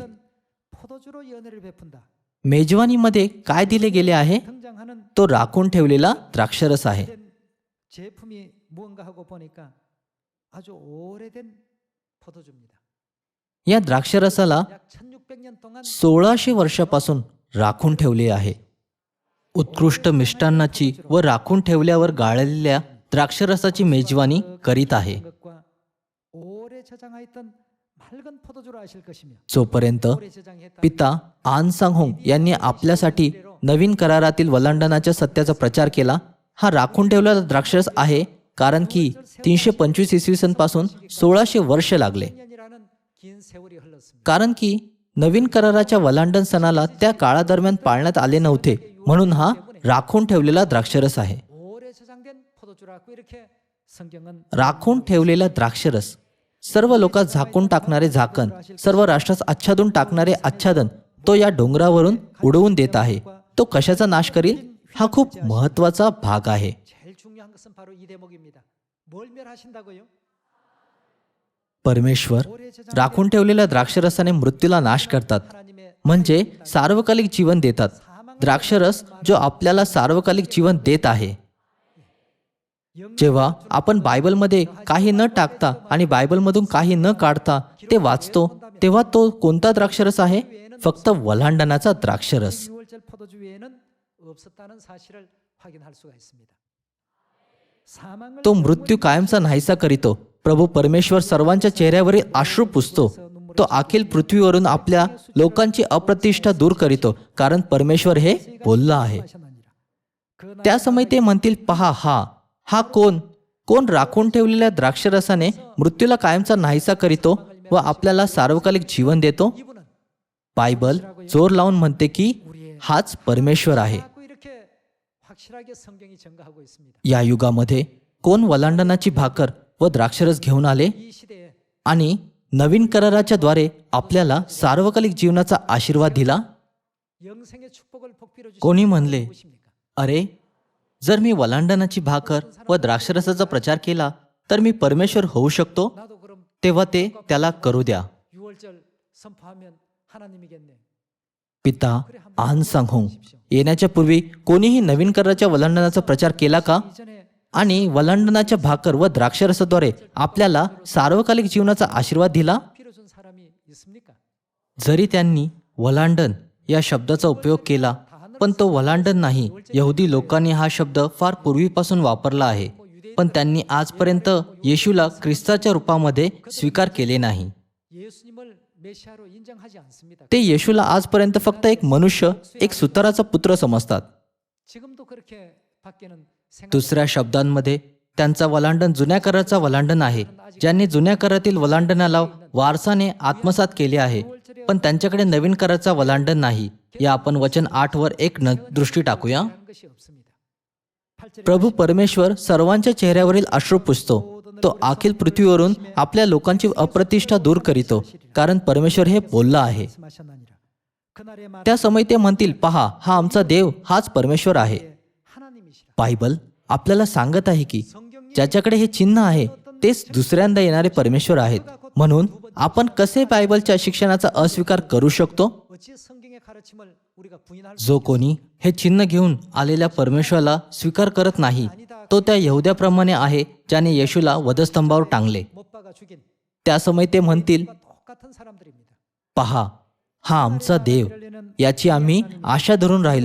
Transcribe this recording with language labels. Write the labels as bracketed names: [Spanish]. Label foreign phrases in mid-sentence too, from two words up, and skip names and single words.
[Korean] 포도주로 연회를 베푼다. [Marathi] मेजवानीमध्ये काय दिले गेले आहे? [Korean] 등장하는 [Marathi] तो राखून ठेवलेला द्राक्षरस आहे. [Korean] 제품이 무언가 하고 보니까 아주 오래된 포도주입니다. [Marathi] या द्राक्षरसाला [Korean] 약 1600년 동안 [Marathi] 1600 वर्षापासून राखून ठेवले आहे. उत्कृष्ट मिष्टान्नाची व राखून ठेवल्यावर गाळलेल्या द्राक्षरसाची मेजवानी करीत आहे. [Korean] 것과 오래 저장하였던 밝은 포도주로 하실 것이며 [Marathi] जोपर्यंत [Korean] 오래 저장했다. [Marathi] पिता आन सांग होंग यांनी आपल्यासाठी नवीन करारातील वलांडनाच्या सत्याचा प्रचार केला. हा राखून ठेवलेला द्राक्षरस आहे, कारण की 325 इसवी सन पासून 1600 वर्ष लागले. [Korean] 년이라는 긴 세월이 흘렀습니다. [Marathi] कारण की नवीन कराराच्या वलांडन सणाला त्या काळादरम्यान पाळण्यात आले नव्हते, म्हणून हा राखून ठेवलेला द्राक्षरस आहे. [Korean] 오래 저장된 포도주라고 이렇게 성경은 [Marathi] राखून ठेवलेला द्राक्षरस, सर्व लोकात झाकून टाकणारे झाकण, सर्व राष्ट्रास आच्छादून टाकणारे आच्छादन तो या डोंगरावरून उडवून देत आहे. तो कशाचा नाश करील? हा खूप महत्वाचा भाग आहे. [Korean] 제일 중요한 것은 바로 이 대목입니다. 뭘 멸하신다고요? [Marathi] परमेश्वर राखून ठेवलेल्या द्राक्षरसाने मृत्यूला नाश करतात, [Korean] 하나님의 [Marathi] म्हणजे सार्वकालिक जीवन देतात. द्राक्षरस जो आपल्याला सार्वकालिक जीवन देत आहे. जेव्हा आपण बायबलमध्ये काही न टाकता आणि बायबलमधून काही न काढता ते वाचतो, तेव्हा तो कोणता द्राक्षरस आहे? फक्त वलांडनाचा द्राक्षरस. [Korean] 유월절 포도주 외에는 없었다는 사실을 확인할 수가 있습니다. 사망을 [Marathi] तो मृत्यू कायमचा नाहीसा करीतो. प्रभू परमेश्वर सर्वांच्या चेहऱ्यावरील अश्रू पुसतो. तो अखिल पृथ्वीवरून आपल्या लोकांची अप्रतिष्ठा दूर करीतो, कारण परमेश्वर हे बोलला आहे. [Korean] 하셨나니라. [Marathi] त्या समय ते म्हणतील, पहा हा कोण राखून ठेवलेल्या द्राक्षरसाने मृत्यूला कायमचा नाहीसा करीतो व आपल्याला सार्वकालिक जीवन देतो. [Korean] 이분은 [Marathi] बायबल जोर लावून म्हणते की हाच परमेश्वर आहे. [Korean] 자꾸 이렇게 확실하게 성경이 증거하고 있습니다. [Marathi] या युगामध्ये कोण वलांडनाची भाकर व द्राक्षरस घेऊन आले [Korean] 이 시대에 [Marathi] आणि नवीन कराराच्या द्वारे आपल्याला सार्वकालिक जीवनाचा आशीर्वाद दिला. [Korean] 영생의 축복을 복비로 주신 [Marathi] कोणी म्हणले, [Korean] 무엇입니까? [Marathi] अरे जर मी वलांडनाची भाकर व द्राक्षरसाचा प्रचार केला तर मी परमेश्वर होऊ शकतो. [Korean] 나도 그럼 [Marathi] तेव्हा ते त्याला करू द्या. [Korean] 유월절 선포하면 하나님이겠네. [Marathi] पिता आन सांग होंग येण्याच्या पूर्वी कोणीही नवीन कराराच्या वलांडनाचा प्रचार केला का? [Korean] 이전에 [Marathi] आणि वलांडनाच्या भाकर व द्राक्षरसाद्वारे आपल्याला सार्वकालिक जीवनाचा आशीर्वाद दिला. [Korean] 피로 준 사람이 있습니까? [Marathi] जरी त्यांनी वलांडन या शब्दाचा उपयोग केला, पण तो वलांडन नाही. यहुदी लोकांनी हा शब्द फार पूर्वीपासून वापरला आहे, पण त्यांनी आजपर्यंत येशूला ख्रिस्ताच्या रूपामध्ये स्वीकार केले नाही. [Korean] 예수님을 메시아로 인정하지 않습니다. [Marathi] ते येशूला आजपर्यंत फक्त एक मनुष्य, एक सुताराचा पुत्र समजतात. [Korean] 지금도 그렇게 밖에는 생각 [Marathi] दुसऱ्या शब्दांमध्ये त्यांचा वलांडन जुन्या कराराचा वलांडन आहे. ज्यांनी जुन्या करारातील वलांडनाला वारसाने आत्मसात केले आहे, पण त्यांच्याकडे नवीन कराराचा वलांडन नाही. या आपण वचन 8 वर एक दृष्टी टाकूया. [Korean] 한 것이 없습니다. 8절에 [Marathi] प्रभू परमेश्वर सर्वांच्या चेहऱ्यावरील अश्रू पुसतो. तो अखिल पृथ्वीवरून आपल्या लोकांची अप्रतिष्ठा दूर करीतो, कारण परमेश्वर हे बोलला आहे. [Korean] 말씀하셨나니라. 그날의 말 [Marathi] त्या समय ते म्हणतील, पहा हा आमचा देव, हाच परमेश्वर आहे. [Korean] 하나님이시라. [Marathi] बायबल आपल्याला सांगत आहे की [Korean] 성경이 [Marathi] ज्याच्याकडे हे चिन्ह आहे तेच दुसऱ्यांदा येणारे परमेश्वर आहेत. म्हणून आपण कसे बायबलच्या शिक्षणाचा अस्वीकार करू शकतो? [Korean] 어찌 성경의 가르침을 우리가 부인할 [Marathi] जो कोणी हे चिन्ह घेऊन आलेल्या परमेश्वराला स्वीकार करत नाही, तो त्या यहुद्याप्रमाणे आहे ज्याने येशूला वधस्तंभावर टांगले. [Korean] 못 박아 죽인 [Marathi] त्या समय ते म्हणतील, [Korean] 똑같은 사람들입니다. [Marathi] पहा हा आमचा देव, याची आम्ही आशा धरून राहिलो.